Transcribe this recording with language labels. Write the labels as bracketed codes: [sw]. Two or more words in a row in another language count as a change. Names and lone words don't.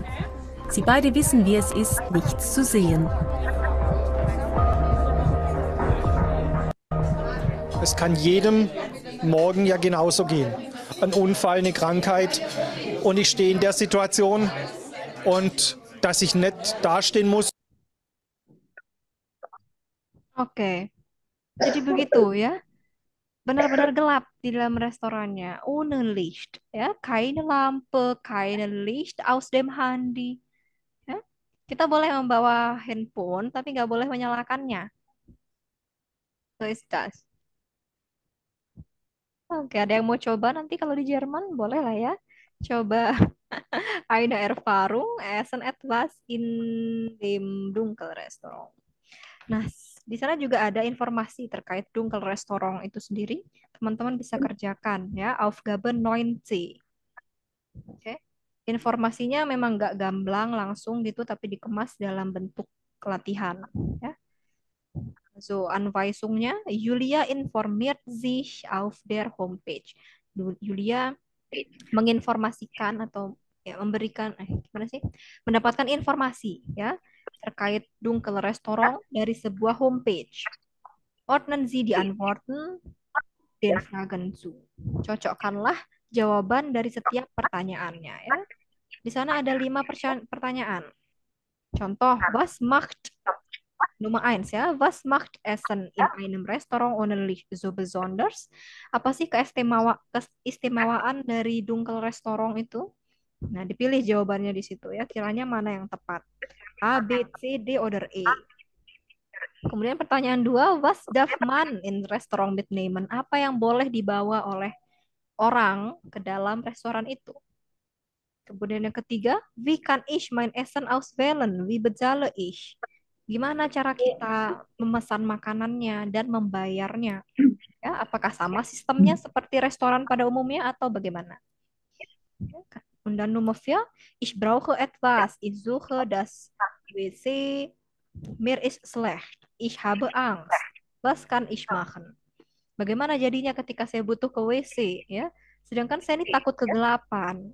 [de] Sie beide wissen, wie es ist, nichts zu sehen. Es kann jedem morgen ja genauso gehen. Ein Unfall, eine Krankheit. Und ich stehe in der Situation und dass ich nicht dastehen muss. [id] Oke. Jadi begitu ya. Benar-benar gelap di dalam restorannya. [de] Ohne Licht. Ya, keine Lampe, keine Licht aus dem Handy. [id] Ya. Kita boleh membawa handphone, tapi nggak boleh menyalakannya. [de] So ist das. [id] Oke, ada yang mau coba nanti kalau di Jerman? Boleh lah ya. [de] Coba eine Erfahrung essen etwas in dem Dunkelrestaurant. [id] Nah, Di sana juga ada informasi terkait Dunkel Restaurant itu sendiri. Teman-teman bisa kerjakan ya, Aufgabe 9C. Oke. Informasinya memang nggak gamblang langsung gitu, tapi dikemas dalam bentuk latihan ya. [de] So, Anweisungnya, Julia informiert sich auf der Homepage. [id] Julia menginformasikan atau ya, memberikan gimana sih? Mendapatkan informasi ya terkait Dunkel Restaurant dari sebuah homepage. [de] Ordnen Sie die Antworten den Fragen zu. [id] Cocokkanlah jawaban dari setiap pertanyaannya ya. Di sana ada 5 pertanyaan. Contoh, [de] was macht Nummer 1 ya, was macht Essen in einem Restaurant ordentlich so besonders? [id] Apa sih keistimewaan dari Dunkel Restaurant itu? Nah, dipilih jawabannya di situ ya. Kiranya mana yang tepat? A, B, C, D, oder E. Kemudian pertanyaan 2, [de] was darf man in Restaurant mitnehmen? [id] Apa yang boleh dibawa oleh orang ke dalam restoran itu? Kemudian yang ketiga, [de] wie kann ich mein Essen auswählen? Wie bezahle ich? [id] Gimana cara kita memesan makanannya dan membayarnya? Ya, apakah sama sistemnya seperti restoran pada umumnya atau bagaimana? [de] Und dann Nummer 4, ich brauche etwas. Ich suche das WC. Mir ist schlecht. Ich habe Angst. Was kann ich machen? [id] Bagaimana jadinya ketika saya butuh ke WC? Ya, sedangkan saya ini takut kegelapan.